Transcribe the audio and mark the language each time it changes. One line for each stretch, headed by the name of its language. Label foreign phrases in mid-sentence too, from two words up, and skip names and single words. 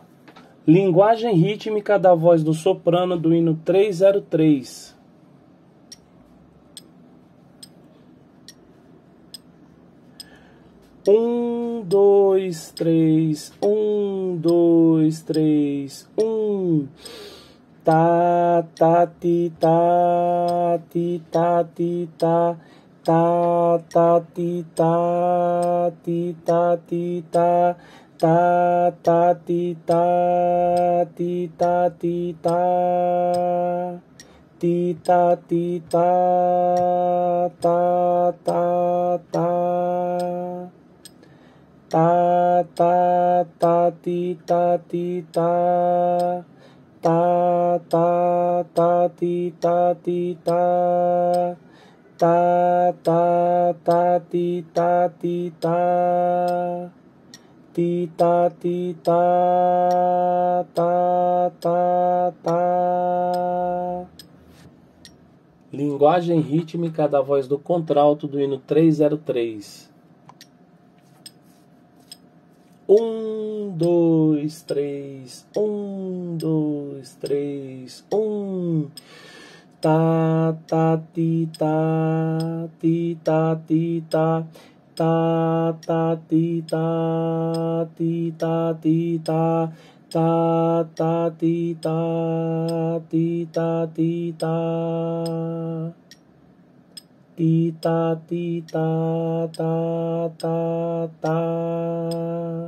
Portuguese: Linguagem rítmica da voz do soprano do hino 303. Um, dois, três, 1, 2, 3, 1. Tá, tá, ti, tá, ti, tá, ti, tá. Tá, tá, ti, tá, ti, tá, ti, tá. Tá, tá, ti, tá, ti, tá, ti, tá. Ti, tá, ti, tá, tá, tá, tá. Tá, tá, tá, ti, tá, ti, tá. Tá, tá, tá, ti, tá, ti, tá. Tá, tá, tá, ti, tá, ti, tá. Ti, tá, ti, tá, tá, tá, tá. Linguagem rítmica da voz do contralto do hino 303. 1, 2, 3, 1, 2, 3, 1. Tá, tá, ti, tá, ti, tá, ti, tá. Tá, tá, ti, tá, ti, tá, ti, tá. Tá, tá, ti, tá, ti, tá, ti, tá. Ti, tá, ti, tá, tá, tá, tá.